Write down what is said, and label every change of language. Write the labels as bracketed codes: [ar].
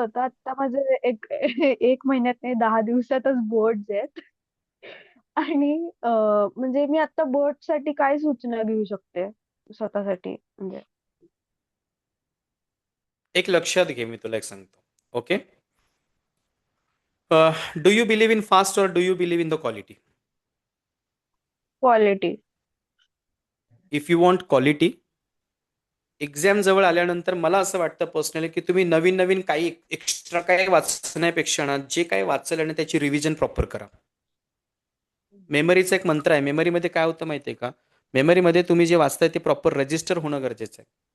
[mr] होतं, आता माझे एक महिन्यात नाही 10 दिवसातच बोर्ड आहेत. आणि म्हणजे मी आता बोर्ड साठी काय सूचना घेऊ शकते स्वतःसाठी, म्हणजे? एक लक्षात घे, मी तुला एक सांगतो. [en] Okay, do you believe in fast और do you believe in the quality? Quality. If you want quality, [mr] exam जवळ आल्यानंतर मला असं वाटतं पर्सनली की तुम्ही नवीन नवीन काही एक्स्ट्रा काही वाचण्यापेक्षा ना, जे काही वाचलं आणि त्याची रिव्हिजन प्रॉपर करा. मेमरीचा एक मंत्र आहे. मेमरीमध्ये काय होतं माहिती आहे का, मेमरीमध्ये तुम्ही जे वाचताय ते प्रॉपर रजिस्टर होणं गरजेचं आहे.